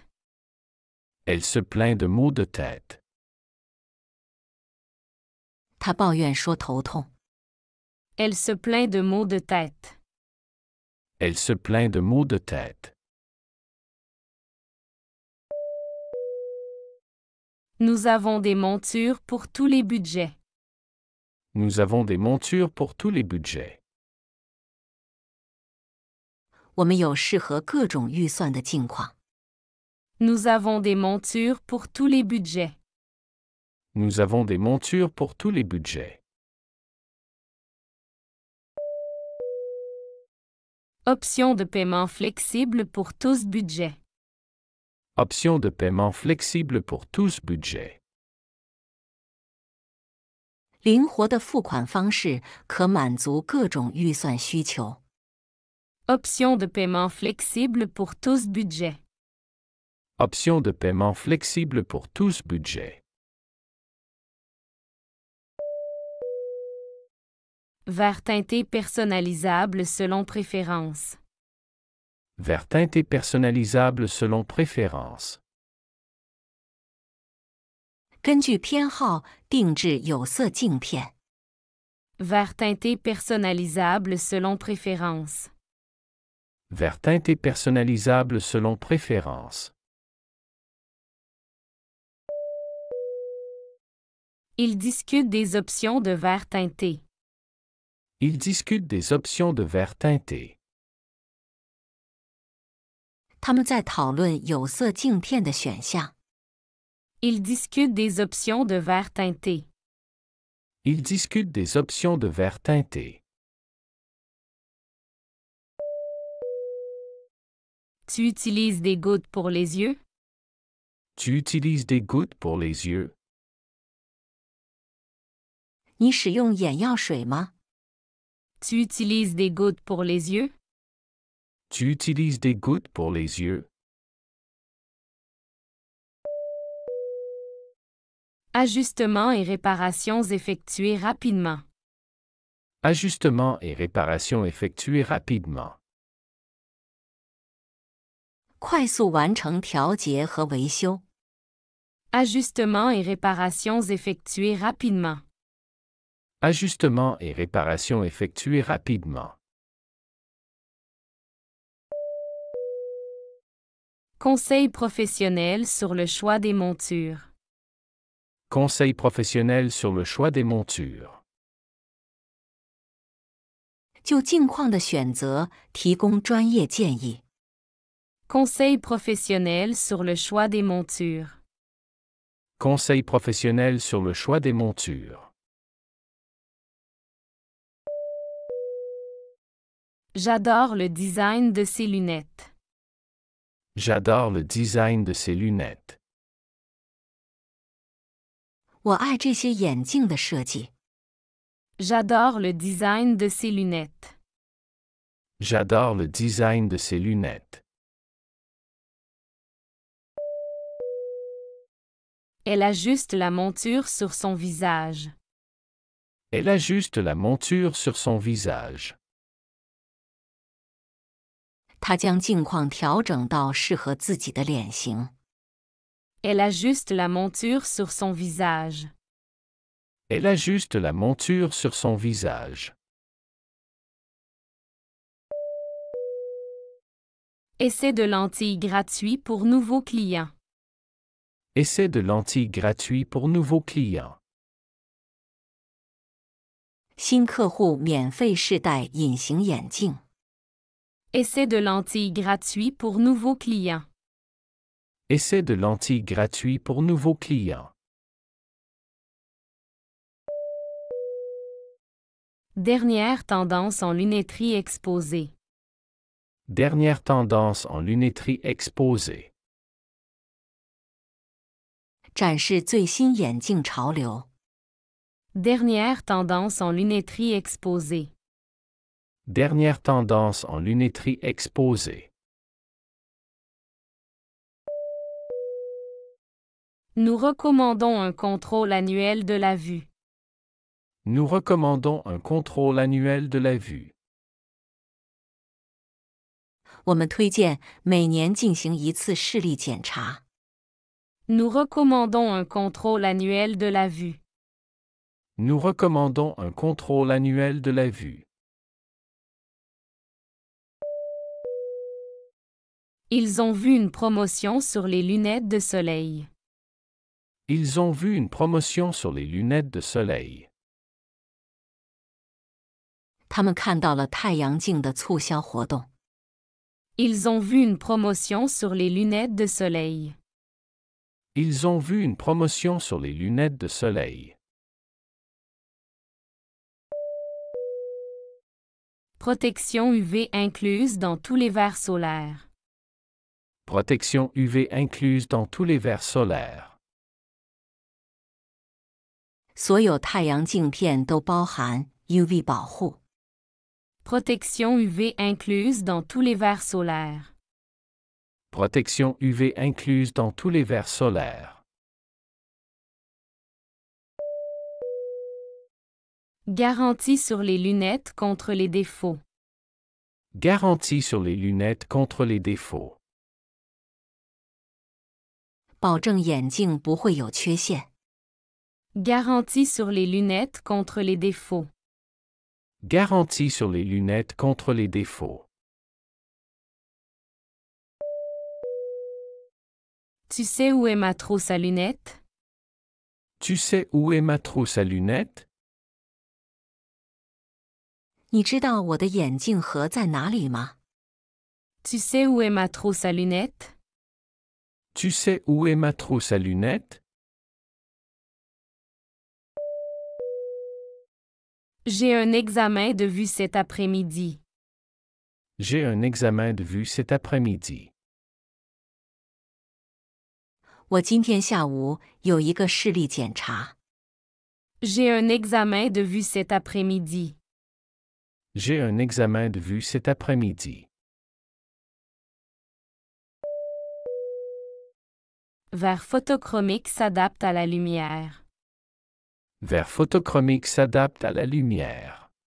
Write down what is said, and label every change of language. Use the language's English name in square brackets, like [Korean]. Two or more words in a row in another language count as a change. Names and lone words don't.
[French] Elle se plaint de maux de tête. [Chinese] 他抱怨说头痛。 [French] Elle se plaint de maux de tête. Elle se plaint de maux de tête. Nous avons des montures pour tous les budgets. Nous avons des montures pour tous les budgets. [Chinese] 我们有适合各种预算的镜框。 [French] Nous avons des montures pour tous les budgets. Nous avons des montures pour tous les budgets. Option de paiement flexible pour tous budget. Option de paiement flexible pour tous budget. [Chinese] 灵活的付款方式可满足各种预算需求。 [French] Option de paiement flexible pour tous budget. Option de paiement flexible pour tous budget. Vert teinté personnalisable selon préférence. Vert teinté personnalisable selon préférence. [Chinese] 根据偏好定制有色镜片。 [French] Vert teinté personnalisable selon préférence. Vert teinté personnalisable selon préférence. Ils discutent des options de vert teinté. Ils discutent des options de vert teinté. [Chinese] 他们在讨论有色镜片的选项。 [French] Ils discutent des options de vert teinté. Ils discutent des options de vert teinté. Tu utilises des gouttes pour les yeux? Tu utilises des gouttes pour les yeux? [Chinese] 你使用眼药水吗？ [French] Tu utilises des gouttes pour les yeux? Tu utilises des gouttes pour les yeux? Ajustements et réparations effectués rapidement. Ajustements et réparations effectués rapidement. [Chinese] 快速完成调节和维修。 [French] Ajustements et réparations effectués rapidement. Ajustements et réparations effectués rapidement. Conseil professionnel sur le choix des montures. Conseil professionnel sur le choix des montures. [Chinese] 就镜框的选择提供专业建议。 [French] Conseil professionnel sur le choix des montures. Conseil professionnel sur le choix des montures. J'adore le design de ces lunettes. J'adore le design de ces lunettes. [Chinese] 我爱这些眼镜的设计。 [French] J'adore le design de ces lunettes. J'adore le design de ces lunettes. Elle ajuste la monture sur son visage. Elle ajuste la monture sur son visage. [Chinese] 他将镜框调整到适合自己的脸型。 [French] Elle ajuste la monture sur son visage. Elle ajuste la monture sur son visage. Essai de lentilles gratuit pour nouveaux clients. Essai de lentilles gratuit pour nouveaux clients. [Chinese] 新客户免费试戴隐形眼镜。 [French] Essai de lentilles gratuit pour nouveaux clients. Essai de lentilles gratuit pour nouveaux clients. Dernière tendance en lunetterie exposée. Dernière tendance en lunetterie exposée. [Chinese] 展示最新眼镜潮流。 [French] Dernière tendance en lunetterie exposée. Dernière tendance en lunetterie exposée. Nous recommandons un contrôle annuel de la vue. Nous recommandons un contrôle annuel de la vue. [Chinese] 我们推荐每年进行一次视力检查。 [French] Nous recommandons un contrôle annuel de la vue. Nous recommandons un contrôle annuel de la vue. Ils ont vu une promotion sur les lunettes de soleil. Ils ont vu une promotion sur les lunettes de soleil. [Chinese] 他们看到了太阳镜的促销活动。 [French] Ils ont vu une promotion sur les lunettes de soleil. Ils ont vu une promotion sur les lunettes de soleil. Protection UV incluse dans tous les verres solaires. Protection UV incluse dans tous les verres solaires. [Chinese] 所有太阳镜片都包含 UV 保护。 [French] Protection UV incluse dans tous les verres solaires. Protection UV incluse dans tous les verres solaires. Garantie sur les lunettes contre les défauts. Garantie sur les lunettes contre les défauts. [Chinese] 保证眼镜不会有缺陷。 [French] Garantie sur les lunettes contre les défauts. Garantie sur les lunettes contre les défauts. Tu sais où est ma trousse à lunettes? Tu sais où est ma trousse à lunettes? [Chinese] 你知道我的眼镜盒在哪里吗？ [French] Tu sais où est ma trousse à lunettes? Tu sais où est ma trousse à lunettes? J'ai un examen de vue cet après-midi. J'ai un examen de vue cet après-midi. [Chinese] 我今天下午有一个视力检查。 [French] J'ai un examen de vue cet après-midi. J'ai un examen de vue cet après-midi. Verre photochromique s'adapte à la lumière. Verre photochromique s'adapte à la lumière.